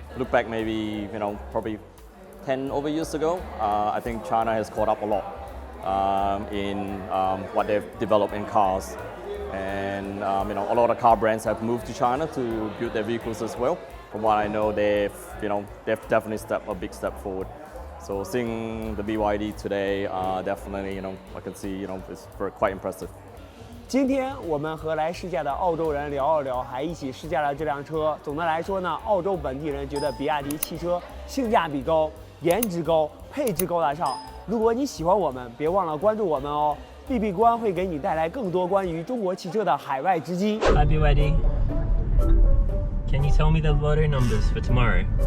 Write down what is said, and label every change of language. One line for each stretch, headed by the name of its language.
English: Look back maybe, probably 10 over years ago, I think China has caught up a lot in what they've developed in cars. And a lot of car brands have moved to China to build their vehicles as well. From what I know, they've definitely stepped a big step forward. So seeing the BYD today, definitely, I can see, it's quite impressive.
Chinese: 今天我们和来试驾的澳洲人聊了聊，还一起试驾了这辆车。总的来说呢，澳洲本地人觉得比亚迪汽车性价比高、颜值高、配置高大上。如果你喜欢我们，别忘了关注我们哦。BB 官会给你带来更多关于中国汽车的海外直击。
English: Hi BYD. Can you tell me the motor numbers for tomorrow?